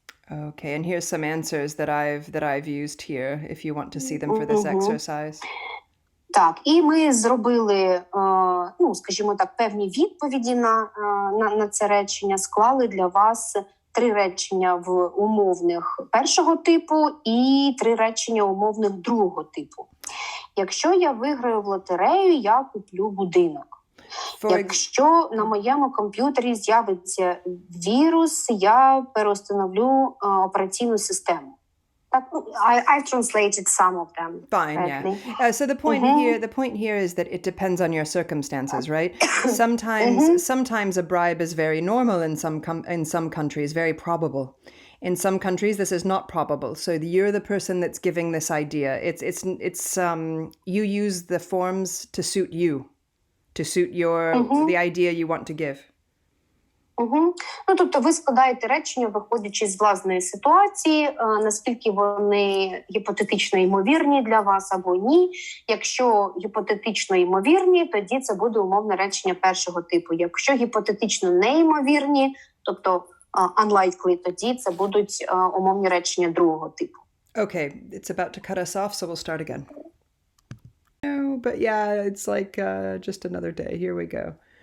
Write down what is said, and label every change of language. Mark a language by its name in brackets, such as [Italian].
[English] Okay, and here's some answers that I've used here, if you want to see them for this exercise. [Ukrainian] Так, і ми зробили, скажімо так, певні відповіді на це речення, склали для вас 3 речення в умовних першого типу і 3 речення умовних другого типу. Якщо я виграю в лотерею, я куплю будинок. Якщо на моєму комп'ютері з'явиться вірус, я переустановлю операційну систему. [English] I translated some of them. Fine, correctly. Yeah. So the point here is that it depends on your circumstances, right? Sometimes a bribe is very normal in some countries, very probable. In some countries, this is not probable. So you're the person that's giving this idea. It's you use the forms to suit you, to suit the idea you want to give. [Ukrainian] Тобто ви складаєте речення, виходячи з власної ситуації, наскільки вони гіпотетично ймовірні для вас або ні. Якщо гіпотетично ймовірні, тоді це буде умовне речення першого типу. Якщо гіпотетично неймовірні, тобто unlikely, тоді це будуть умовні речення другого типу. [English] Okay, it's about to cut us off, so we'll start again. No, but yeah, it's like just another day. Here we go.